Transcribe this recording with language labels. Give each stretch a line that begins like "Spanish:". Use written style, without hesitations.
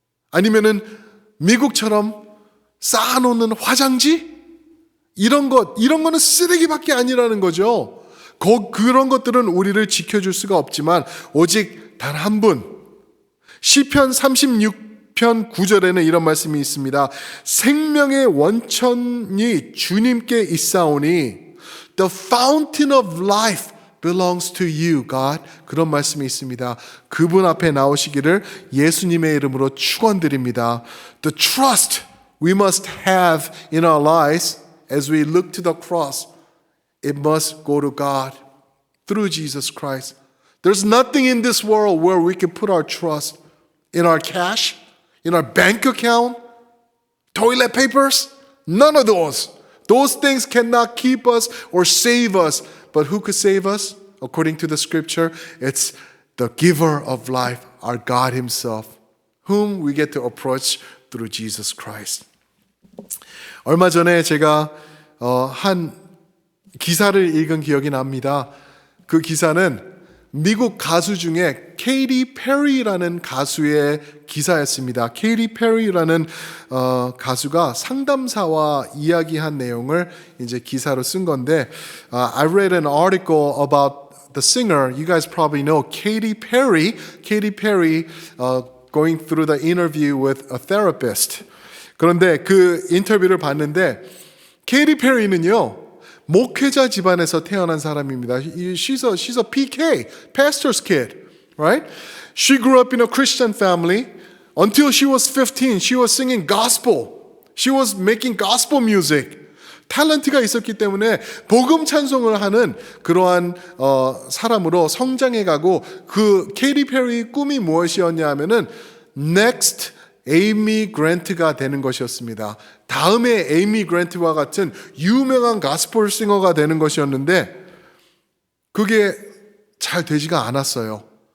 Korean: 아니면은 미국처럼 쌓아놓는 화장지? 이런 거는 쓰레기밖에 아니라는 거죠. 그런 것들은 우리를 지켜줄 수가 없지만 오직 단 한 분, 시편 36편 9절에는 이런 말씀이 있습니다. 생명의 원천이 주님께 있사오니
English: The fountain of life belongs to you, God.
Korean: 그런 말씀이 있습니다. 그분 앞에 나오시기를 예수님의 이름으로 축원드립니다.
English: The trust we must have in our lives as we look to the cross, it must go to God through Jesus Christ. There's nothing in this world where we can put our trust in our cash, in our bank account, toilet papers. None of those. Those things cannot keep us or save us. But who could save us? According to the scripture, it's the giver of life, our God himself, whom we get to approach through Jesus Christ.
Korean: 얼마 전에 제가 한 기사를 읽은 기억이 납니다. 그 기사는 미국 가수 중에 케이티 페리라는 가수의 기사였습니다. 케이티 페리라는 가수가 상담사와 이야기한 내용을 이제 기사로 쓴 건데,
English: I read an article about the singer. You guys probably know Katy Perry. Katy Perry going through the interview with a therapist.
Korean: 그런데 그 인터뷰를 봤는데 케이티 페리는요, 목회자 집안에서 태어난 사람입니다.
English: She's a PK, pastor's kid, right? She grew up in a Christian family. Until she was 15, she was singing gospel. She was making gospel music.
Korean: 탤런트가 있었기 때문에 복음 찬송을 하는 그러한 사람으로 성장해가고, 그 케이티 페리의 꿈이 무엇이었냐 하면은 next 에이미 그랜트가 되는 것이었습니다. 다음에 에이미 그랜트와 같은 유명한 가스펠 싱어가 되는 것이었는데 그게 잘 되지가 않았어요.